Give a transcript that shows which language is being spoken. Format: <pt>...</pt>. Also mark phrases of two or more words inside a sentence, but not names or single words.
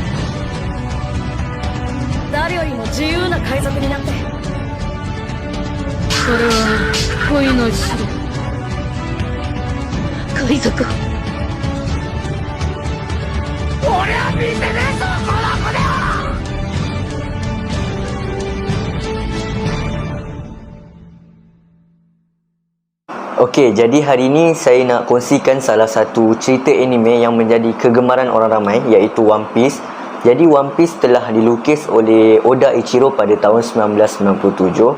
<ja>誰よりも自由な海賊になって。それは恋の城。海賊。俺は見てねえぞこの船を。</ja> <ms>Okey, jadi hari ni saya nak kongsikan salah satu cerita anime yang menjadi kegemaran orang ramai, iaitu One Piece. Jadi One Piece telah dilukis oleh Oda Ichiro pada tahun 1997.</ms>